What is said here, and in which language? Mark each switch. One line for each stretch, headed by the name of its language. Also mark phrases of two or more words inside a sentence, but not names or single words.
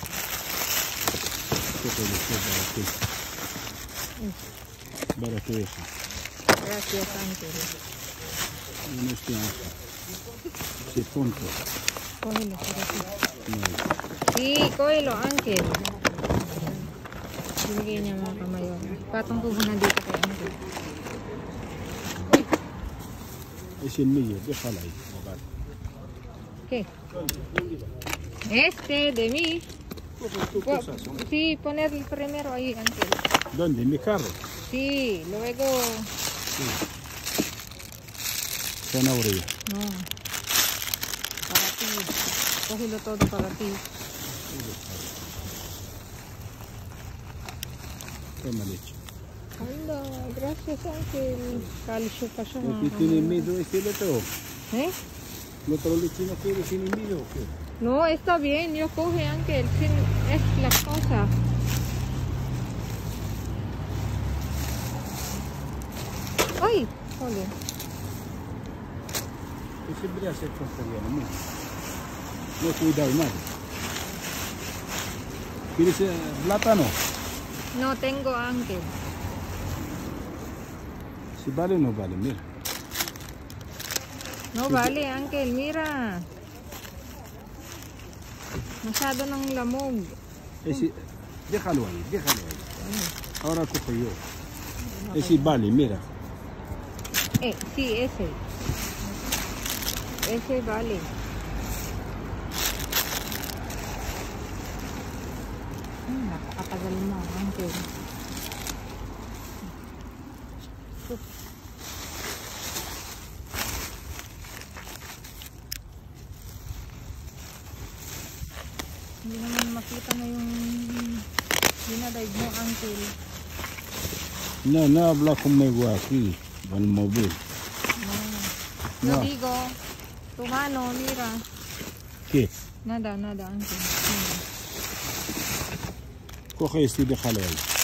Spanish: ¿Qué puede ser para ti? Para tu hija. Gracias, Ángel. No estoy Sí, punto. Cógelo, sí, cógelo, Ángel.
Filipino: Binigay niya mga kamayon. Patong puhunan dito kay Ángel.
Spanish: Es el mío, déjala ahí. ¿Qué? Este de mí. Sí, ponerlo primero ahí, Ángel. ¿Dónde? ¿En mi carro? Sí, luego... Sí. Zanahoria. No. Para ti. Cógelo todo para ti. Toma leche. Anda, gracias, Ángel. Calcio
Filipino: pa siya.
Spanish: ¿El que tiene miedo es el otro? ¿Eh? ¿El otro leche no quiere sin miedo o qué? No, está bien. Yo coge, Ángel. Es la cosa. ¡Ay! Joder. Yo siempre hace tontería, ¿no? No he cuidado nada. ¿Quieres plátano? No tengo, Ángel. Si vale o no vale, mira. No vale, Ángel. Mira.
Filipino: Masyado ng lamog.
Spanish: Déjalo ahí, déjalo ahí. Ahora cojo yo. Ese vale, mira. Sí, ese. Ese vale.
Filipino: Napakatagal mo, Ángel. Hindi naman makita na yung dinadive mo, Ángel.
Spanish: No habla conmigo aquí, con el móvil. No No. digo, tu mano, mira. ¿Qué? Nada, Ángel. Coge este y déjalo ahí.